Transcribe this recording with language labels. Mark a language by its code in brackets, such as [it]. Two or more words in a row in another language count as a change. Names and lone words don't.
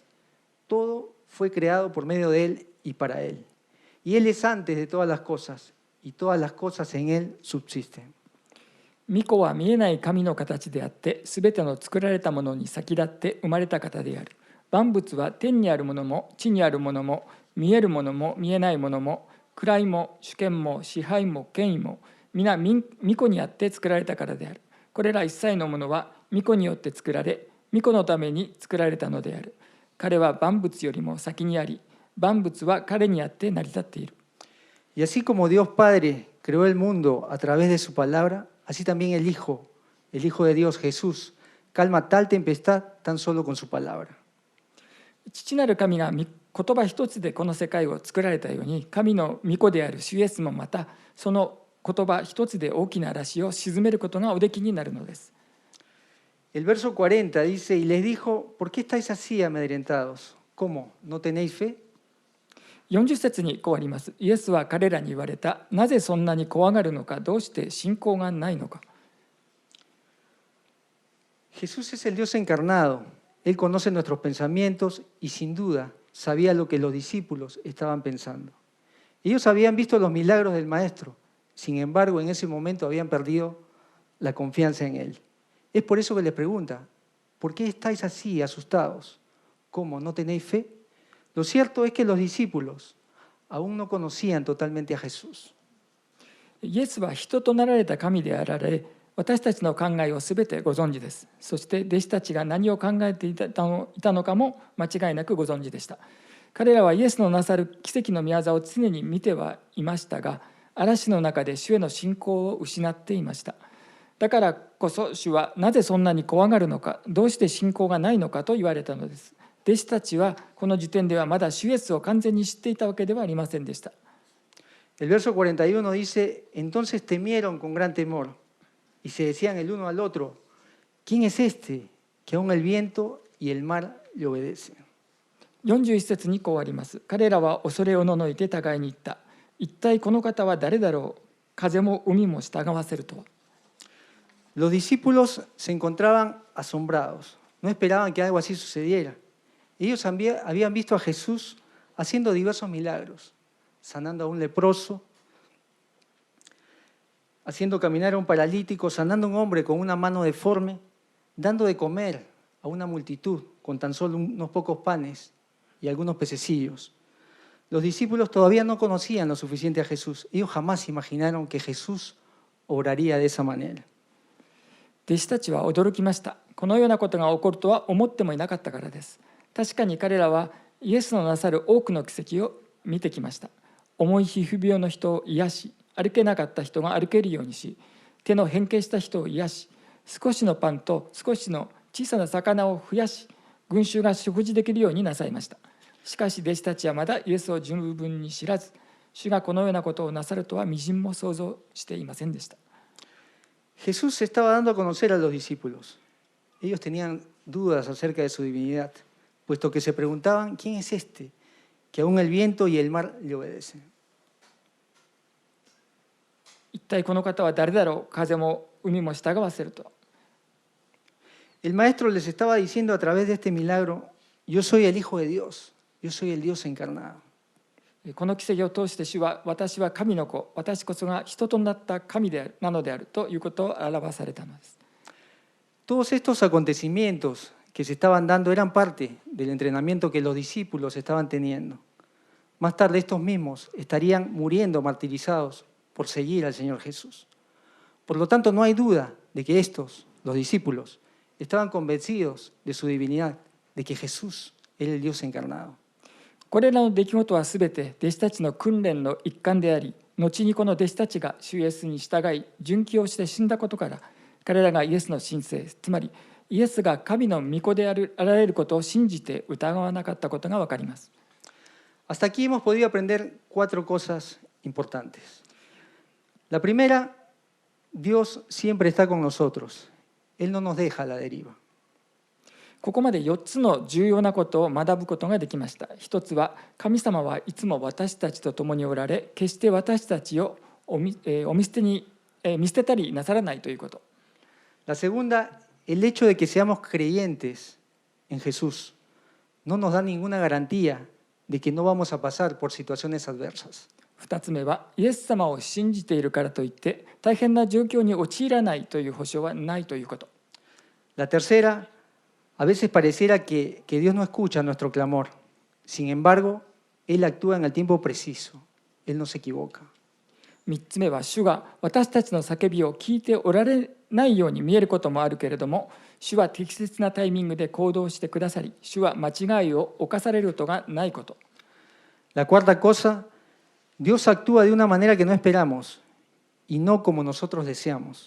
[es] Todo fue creado por medio de Él y para Él. Y Él es antes de todas las cosas, y todas las cosas en Él subsisten. [ja] 御子は見えない神の形であって、すべての作られたものに先立って生まれた方である。万物は天にあるものも地にあるものも、見えるものも見えないものも、位も主権も支配も権威も、皆御子にあって作られたからである。これら一切のものは御子によって作られ、御子のために作られたのである。彼は万物よりも先にあり、万物は彼にあって成り立っている。 [es] Y así como Dios Padre creó el mundo a través de su palabra, así también el Hijo de Dios, Jesús, calma tal tempestad tan solo con su palabra. [ja] 父なる神が言葉一つでこの世界を作られたように、神の御子である主イエスもまたその言葉一つで大きな嵐を鎮めることがおできになるのです。 [es] El verso 40 dice, y les dijo, ¿por qué estáis así amedrentados? ¿Cómo? ¿No tenéis fe? [ja] 40 節にこうあります。イエスは彼らに言われた。なぜそんなに怖がるのか、どうして信仰がないのか。 [es] Jesús es el Dios encarnado. Él conoce nuestros pensamientos y sin duda sabía lo que los discípulos estaban pensando. Ellos habían visto los milagros del Maestro, sin embargo en ese momento habían perdido la confianza en Él. Es por eso que les pregunta, ¿por qué estáis así asustados? ¿Cómo? ¿No tenéis fe? Lo cierto es que los discípulos aún no conocían totalmente a Jesús. [ja] イエスは人となられた神であられ、私たちの考えをすべてご存知です。そして弟子たちが何を考えていたのかも間違いなくご存知でした。彼らはイエスのなさる奇跡の御業を常に見てはいましたが、嵐の中で主への信仰を失っていました。だからこそ主はなぜそんなに怖がるのか、どうして信仰がないのかと言われたのです。弟子たちはこの時点ではまだ主イエスを完全に知っていたわけではありませんでした。 [es] El verso 41 dice, entonces temieron con gran temor y se decían el uno al otro, ¿quién es este que aún el viento y el mar le obedecen? [ja] 41 節にこうあります。彼らは恐れおののいて互いに言った。一体この方は誰だろう。風も海も従わせるとは。 [es] Los discípulos se encontraban asombrados, no esperaban que algo así sucediera. Ellos habían visto a Jesús haciendo diversos milagros, sanando a un leproso, haciendo caminar a un paralítico, sanando a un hombre con una mano deforme, dando de comer a una multitud con tan solo unos pocos panes y algunos pececillos. Los discípulos todavía no conocían lo suficiente a Jesús. Ellos jamás imaginaron que Jesús obraría de esa manera. [ja] 弟子たちは驚きました。このようなことが起こるとは思ってもいなかったからです。確かに彼らはイエスのなさる多くの奇跡を見てきました。重い皮膚病の人を癒し、歩けなかった人が歩けるようにし、手の変形した人を癒し、少しのパンと少しの小さな魚を増やし、群衆が食事できるようになさいました。しかし弟子たちはまだイエスを十分に知らず、主がこのようなことをなさるとはみじんも想像していませんでした。 [es] Jesús se estaba dando a conocer a los discípulos. Ellos tenían dudas acerca de su divinidad, puesto que se preguntaban, ¿quién es este que aún el viento y el mar le obedecen? [ja] 一体この方は誰だろう。風も海も従わせるとは。 [es] El maestro les estaba diciendo a través de este milagro, yo soy el Hijo de Dios, yo soy el Dios encarnado. [ja] この奇跡を通して主は私は神の子、私こそが人となった神であるなのであるということを表されたのです。 [es] Todos estos acontecimientos que se estaban dando eran parte del entrenamiento que los discípulos estaban teniendo. Más tarde estos mismos estarían muriendo martirizados por seguir al Señor Jesús. Por lo tanto, no hay duda de que estos, los discípulos, estaban convencidos de su divinidad, de que Jesús era el Dios encarnado. [ja] これらの出来事はすべて弟子たちの訓練の一環であり、後にこの弟子たちが主イエスに従い、殉教して死んだことから、彼らがイエスの神聖、つまりイエスが神の御子であられることを信じて疑わなかったことがわかります。 [es] Hasta aquí hemos podido aprender 4 cosas importantes. La primera, Dios siempre está con nosotros. Él no nos deja a la deriva. [ja] ここまで4つの重要なことを学ぶことができました。一つは、神様はいつも私たちと共におられ、決して私たちを見捨てたりなさらないということ。 [es] La segunda, el hecho de que seamos creyentes en Jesús no nos da ninguna garantía de que no vamos a pasar por situaciones adversas. [ja] 2 つ目は、イエス様を信じているからといって大変な状況に陥らないという保証はないということ。 [es] La tercera, a veces pareciera que Dios no escucha nuestro clamor. Sin embargo, Él actúa en el tiempo preciso. Él no se equivoca. [ja] 3 つ目は、主が私たちの叫びを聞いておられないように見えることもあるけれども、主は適切なタイミングで行動してくださり、主は間違いを犯されることがないこと。 [es] La cuarta cosa, Dios actúa de una manera que no esperamos y no como nosotros deseamos.